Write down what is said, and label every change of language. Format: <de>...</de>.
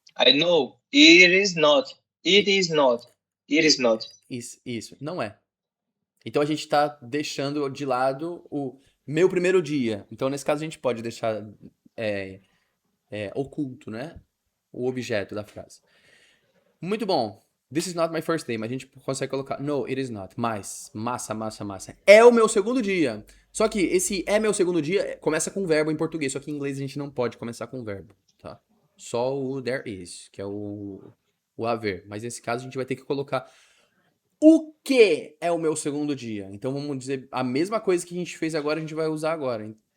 <en>I know, it is not, it I- is not, it is not.</en> <pt>Isso, não é. Então a gente está deixando de lado o meu primeiro dia. Então nesse caso a gente pode deixar é, oculto, né? O objeto da frase. Muito bom.</pt> <en>This is not my first day,</en> <pt>mas a gente consegue colocar no,</pt> <en>it is not.</en> <pt>Mas, massa. É o meu segundo dia. Só que esse é meu segundo dia começa com verbo em português, só que em inglês a gente não pode começar com verbo, tá? Só o there is, que é o haver. Mas nesse caso a gente vai ter que colocar o que é o meu segundo dia. Então vamos dizer a mesma coisa que a gente fez agora, a gente vai usar agora.</pt>